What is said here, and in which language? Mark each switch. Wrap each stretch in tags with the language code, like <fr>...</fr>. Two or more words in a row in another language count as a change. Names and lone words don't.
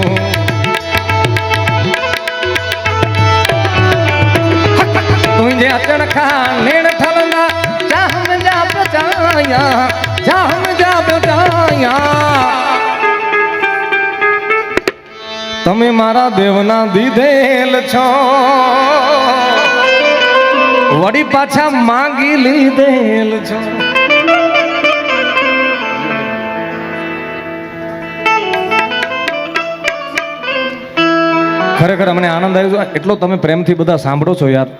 <sd>तुझे अचण खां नेण ठरदा जाम जा बचाया जाम जा बचाया.</sd> <gu>તમે મારા દેવના દીધેલ છો વળી પાછા માંગી લીધેલ છો. ખરેખર અમને આનંદ આવ્યો એટલો તમે પ્રેમથી બધા સાંભળો છો યાર.</gu>